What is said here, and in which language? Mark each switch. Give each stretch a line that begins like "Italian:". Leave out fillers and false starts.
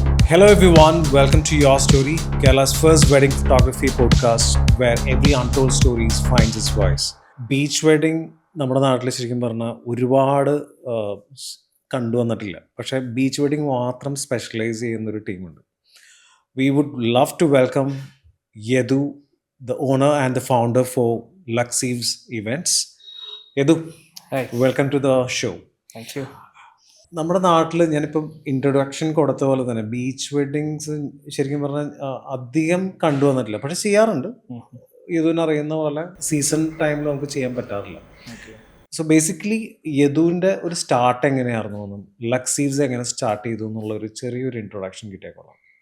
English: Hello everyone, welcome to Your Story, Kerala's first wedding photography podcast where every untold story finds its voice.
Malayalam: Beach wedding നമ്മുടെ നാട്ടിൽ ശരിക്കും പറഞ്ഞാൽ ഒരുപാട് കണ്ടുവന്നിട്ടില്ല. പക്ഷേ beach wedding മാത്രം specialise ചെയ്യുന്നൊരു ടീമുണ്ട്.
English: We would love to welcome Yadu, the owner and the founder for Luxeves Events. Yadu, Hi. Welcome to the show. Thank you.
Malayalam: നമ്മുടെ നാട്ടിൽ ഞാനിപ്പം ഇൻട്രൊഡക്ഷൻ കൊടുത്ത പോലെ തന്നെ ബീച്ച് വെഡിങ്സ് ശരിക്കും പറഞ്ഞാൽ അധികം കണ്ടുവന്നിട്ടില്ല. പക്ഷെ ചെയ്യാറുണ്ട്. യദുവിനറിയുന്ന പോലെ സീസൺ ടൈമിൽ നമുക്ക് ചെയ്യാൻ പറ്റാറില്ല. സോ ബേസിക്കലി യദുവിൻ്റെ ഒരു സ്റ്റാർട്ട് എങ്ങനെയായിരുന്നു എന്നും ലക്സീവ്സ് എങ്ങനെ സ്റ്റാർട്ട് ചെയ്തു എന്നുള്ള ഒരു ചെറിയൊരു ഇൻട്രൊഡക്ഷൻ കിട്ടിയേക്കോളാം.